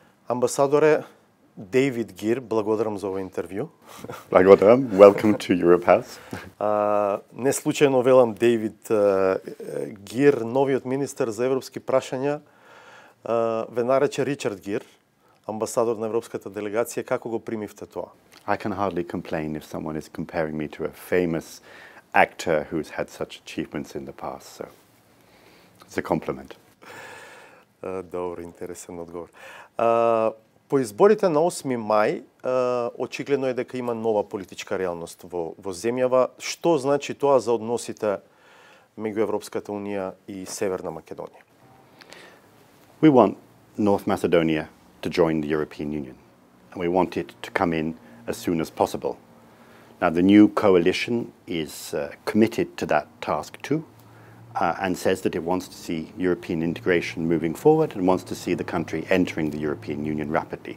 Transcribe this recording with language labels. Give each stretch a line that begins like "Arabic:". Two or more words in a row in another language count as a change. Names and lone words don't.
Macedonian: Амбасадоре Дејвид Гир, благодарам за ова интервју. Благодарам.
English: Welcome to Europe House.
Macedonian: Не случајно велам Дејвид Гир, новиот министер за европски прашања, ве нарече Ричард Гир, амбасадор на европската делегација. Како го примивте тоа?
English: I can hardly complain if someone is comparing me to a famous actor who's had such achievements in the past, so it's a compliment.
Macedonian: Добро, интересен одговор. По изборите на 8 мај, очигледно е дека има нова политичка реалност во земјава. Што значи тоа за односите меѓу Европската унија и Северна Македонија?
English: We want North Macedonia to join the European Union, and we want it to come in as soon as possible. Now, the new coalition is committed to that task too, and says that it wants to see European integration moving forward and wants to see the country entering the European Union rapidly.